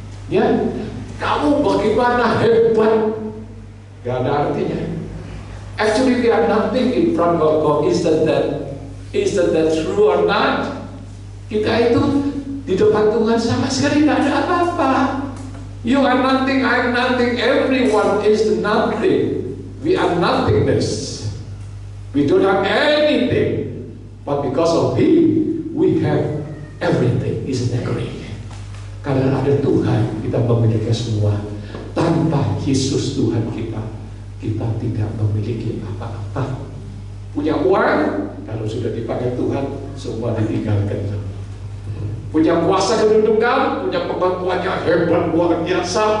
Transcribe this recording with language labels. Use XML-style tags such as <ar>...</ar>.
<id>Ya, kamu bagaimana hebat, gak ada artinya.</id> <en>Actually, we are nothing in front of God. Isn't that true or not?</en> <id>Kita itu di depan Tuhan sama sekali tidak ada apa-apa.</id> <en>You are nothing, I am nothing, everyone is nothing. We are nothingness. We don't have anything. But because of Him, we have everything. Isn't that great?</en> <id>Karena ada Tuhan, kita memiliki semua. Tanpa Yesus Tuhan kita tidak memiliki apa-apa. Punya uang, kalau Kalau sudah dipanggil Tuhan, semua ditinggalkan. Punya kuasa kedudukan, punya kemampuan yang hebat luar biasa.</id>